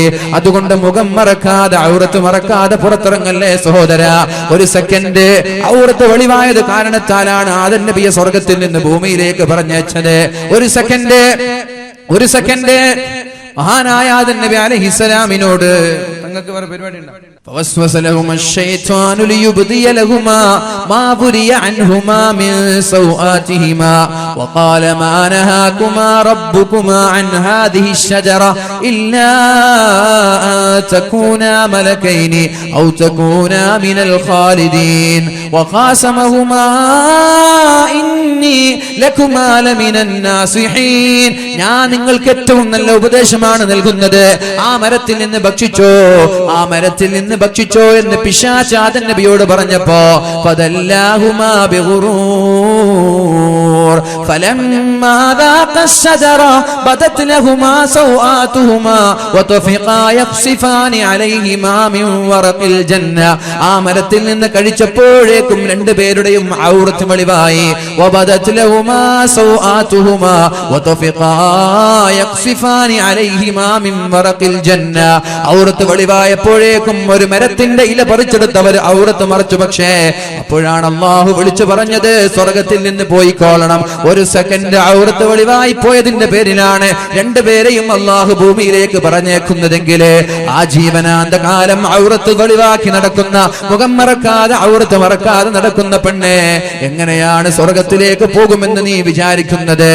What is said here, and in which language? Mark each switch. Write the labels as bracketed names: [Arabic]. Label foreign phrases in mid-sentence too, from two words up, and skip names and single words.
[Malayalam] അതുകൊണ്ട് മുഖം മറക്കാതെ, ഔറത്ത് മറക്കാതെ പുറത്തിറങ്ങല്ലേ സഹോദര. ഒരു സെക്കൻഡ് ഔറത്ത് വെളിവായത് കാരണത്താലാണ് ആദം നബിയെ സ്വർഗത്തിൽ നിന്ന് ഭൂമിയിലേക്ക് പറഞ്ഞയച്ചത്. ഒരു സെക്കൻഡ് മഹാനായ ആദം നബി അലൈഹിസ്സലാമിനോട് തങ്ങൾക്ക് വേറെ പരിപാടി ഉണ്ട്. [Arabic] فوسوس لهما الشيطان ليبدي لهما ما بري عنهما من سوآتهما وقال ما نهاكما ربكما عن هذه الشجرة إلا أن تكونا ملكين أو تكونا من الخالدين وقاسمهما إني لكما لمن الناصحين. [Malayalam] ഞാൻ നിങ്ങൾക്ക് ഏറ്റവും നല്ല ഉപദേശമാണ് നൽകുന്നത്. ആ മരത്തിൽ നിന്ന് ഭക്ഷിച്ചോ എന്ന് പിശാച് ആദം നബിയോട് പറഞ്ഞപ്പോ [Arabic] فدلاهما بغرور فلما ذاق الشجر بدت لهما سوآتهما وطفقا يخصفان عليهما من ورق الجنة. [Malayalam] ആ മരത്തിൽ നിന്ന് കഴിച്ചപ്പോഴേക്കും രണ്ടുപേരുടെയും ഔറത്ത് വെളിവായി. [Arabic] وبدت لهما سوآتهما وطفقا يخصفان عليهما من ورق الجنة. [Malayalam] ഔറത്ത് വെളിവായപ്പോഴേക്കും ഒരു മരത്തിന്റെ ഇല പറിച്ചെടുത്തവർ ഔറത്ത് മറച്ചു. പക്ഷേ അപ്പോഴാണ് അല്ലാഹു വിളിച്ചു പറഞ്ഞത് സ്വർഗത്തിൽ നിന്ന് പോയിക്കോളണം. ഒരു സെക്കൻഡ് ഔറത്ത് വെളിവായി പോയതിന്റെ പേരിലാണ് രണ്ടുപേരെയും അല്ലാഹു ഭൂമിയിലേക്ക് പറഞ്ഞേക്കുന്നതെങ്കിൽ ആ ജീവനാന്ത കാലം ഔറത്ത് വെളിവാക്കി നടക്കുന്ന, മുഖം മറക്കാതെ ഔറത്ത് മറക്കാതെ നടക്കുന്ന പെണ്ണ് എങ്ങനെയാണ് സ്വർഗത്തിലേക്ക് പോകുമെന്ന് നീ വിചാരിക്കുന്നത്?